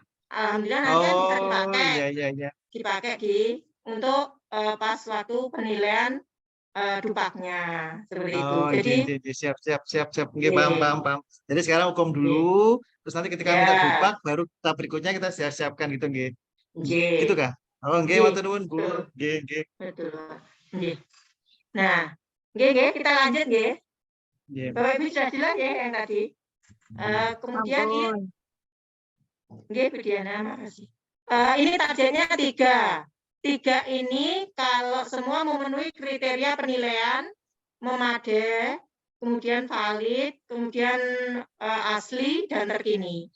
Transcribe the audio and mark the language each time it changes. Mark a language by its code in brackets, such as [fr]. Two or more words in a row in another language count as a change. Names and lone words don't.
[id] Alhamdulillah nanti kan bisa Oh, dipakai. iya. Dipakai untuk pas waktu penilaian dupaknya. Seperti itu. Oh, Jadi iya. Siap. Nggih, paham. Jadi sekarang hukum dulu, terus nanti ketika minta dupak, ya, baru tahap berikutnya kita siapkan gitu, nggih. Gitu nggih. kah? Oh, nggih, Nggih, [jv] matur nuwun, Bu. [id] betul. Nggih. Betul. Nggih. Nah, nggih, kita lanjut nggih. Nggih. Bapak Ibu sudah jelas ya yang tadi. Kemudian ini, nggih Bu Diana, makasih. Ini targetnya 3. 3 ini kalau semua memenuhi kriteria penilaian, memadai, kemudian valid, kemudian asli dan terkini.